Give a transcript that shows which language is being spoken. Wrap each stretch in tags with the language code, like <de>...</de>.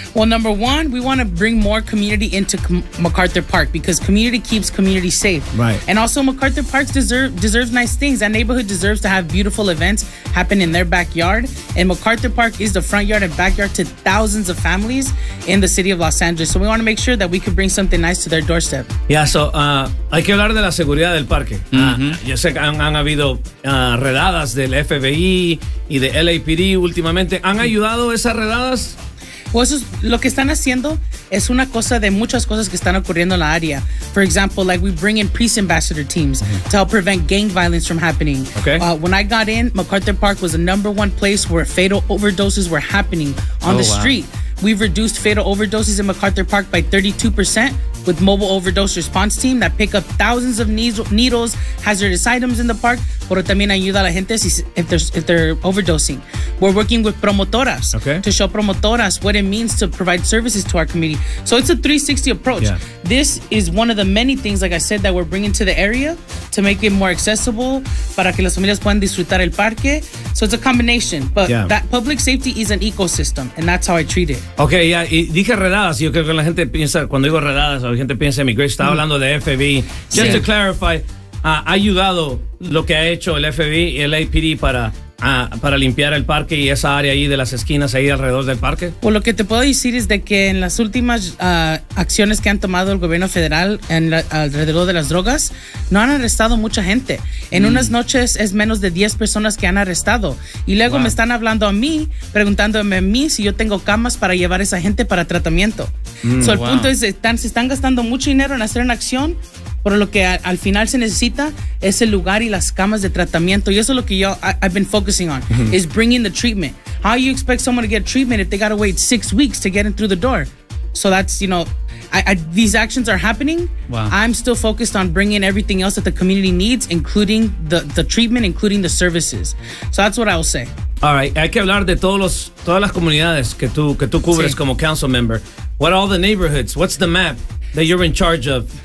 <en>Well, number one, we want to bring more community into MacArthur Park because community keeps community safe. Right. And also, MacArthur Park deserves nice things. That neighborhood deserves to have beautiful events happen in their backyard. And MacArthur Park is the front yard and backyard to thousands of families in the city of Los Angeles. So we want to make sure that we could bring something nice to their doorstep.</en> <es>Yeah, so hay que hablar de la seguridad del parque. Mm-hmm. Yo sé que han habido redadas del FBI y de LAPD últimamente. ¿Han ayudado esas redadas? Well, eso es lo que están haciendo. Es una cosa de muchas cosas que están ocurriendo en la área.</es> <en>For example, like we bring in peace ambassador teams to help prevent gang violence from happening. Okay. When I got in, MacArthur Park was the number one place where fatal overdoses were happening on the street. Wow. We've reduced fatal overdoses in MacArthur Park by 32% with mobile overdose response team that pick up thousands of needles, hazardous items in the park,</en> <es>pero también ayuda a la gente</es> <en>if they're overdosing. We're working with promotoras to show promotoras what it means to provide services to our community. So it's a 360 approach. Yeah. This is one of the many things, like I said, that we're bringing to the area to make it more accessible</en> <es>para que las familias puedan disfrutar el parque.</es> <en>So it's a combination, but that public safety is an ecosystem, and that's how I treat it.</en> <es>Okay, yeah, y dije redadas. Yo creo que la gente piensa, cuando digo redadas, la gente piensa en mi Grace, estaba hablando de FBI.</es> <en>Just to clarify,</en> <es>ha ayudado lo que ha hecho el FBI y el LAPD para limpiar el parque y esa área ahí de las esquinas ahí alrededor del parque? Pues lo que te puedo decir es de que en las últimas acciones que han tomado el gobierno federal alrededor de las drogas, no han arrestado mucha gente. En unas noches es menos de 10 personas que han arrestado. Y luego me están hablando a mí, preguntándome a mí si yo tengo camas para llevar a esa gente para tratamiento. El punto es, se están gastando mucho dinero en hacer una acción, pero lo que al final se necesita es el lugar y las camas de tratamiento. Y eso es lo que yo,</es> <en>I've been focusing on, is bringing the treatment. How do you expect someone to get treatment if they got to wait 6 weeks to get in through the door? So that's, you know, these actions are happening. Wow. I'm still focused on bringing everything else that the community needs, including the treatment, including the services. So that's what I will say. All right.</en> <es>Hay que hablar de todas las comunidades que tú cubres como council member.</es> <en>What are all the neighborhoods? What's the map that you're in charge of?</en>